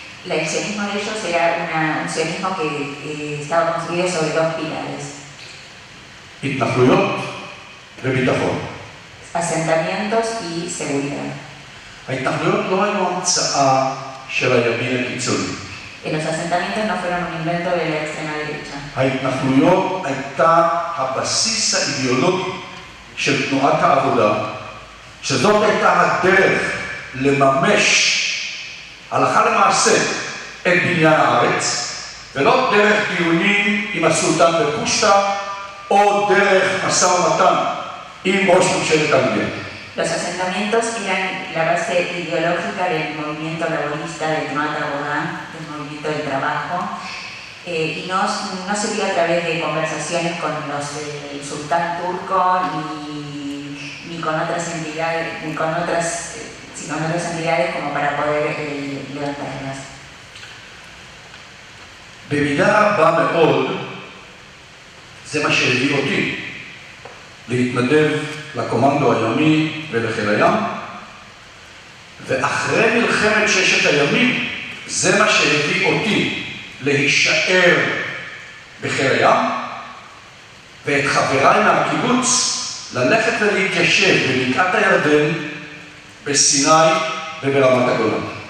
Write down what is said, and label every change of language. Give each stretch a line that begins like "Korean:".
Spanish: El sionismo de ellos era un sionismo que estaba construido sobre dos pilares.
Hebrew: התנחלויות וביטחון.
Spanish: Asentamientos y seguridad.
Hebrew: ההתנחלויות לא היו המצאה של הימין הקיצוני.
Spanish: Los asentamientos no fueron un invento de la extrema derecha.
Hebrew: ההתנחלויות הייתה הבסיס האידיאולוגי של תנועת העבודה, שזאת הייתה הדרך לממש הלכה למעשה את בניין הארץ, ולא דרך דיונים עם הסולטן בפושטה, או דרך משא ומתן עם ראש ממשלת אנגליה.
Spanish: Los asentamientos eran la base ideológica del movimiento laborista de Tnuat Avoda, del movimiento del trabajo, y no se dio a través de conversaciones con el sultán turco ni con otras entidades, sino con otras entidades como para poder levantarlas.
Hebrew: במידה רבה מאוד, זה מה שהביא אותי להתנדב לקומנדו הימי ולחיל הים, ואחרי מלחמת ששת הימים, זה מה שהביא אותי להישאר בחיל הים, ואת חבריי מהקיבוץ ללכת ולהתיישב בבקעת הירדן, בסיני וברמת הגולן.